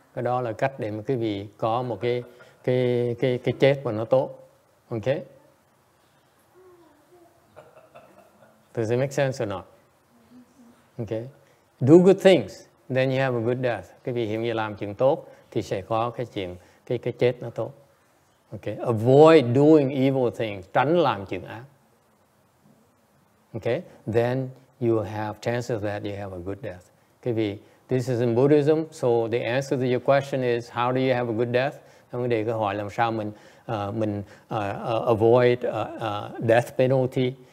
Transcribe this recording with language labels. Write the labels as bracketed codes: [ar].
[vi] Cái đó là cách để mà quý vị có một cái chết mà nó tốt. [en] Okay? Does it make sense or not? Okay. Do good things, then you have a good death. [vi] Cái vị hiện giờ làm chuyện tốt thì sẽ có cái chết nó tốt. Okay. [en] Avoid doing evil things, [vi] tránh làm chuyện ác. [en] Okay. Then you have chances that you have a good death. Cái vị this is in Buddhism, so the answer to your question is how do you have a good death? [vi] Vấn đề câu hỏi làm sao mình [en] avoid death penalty.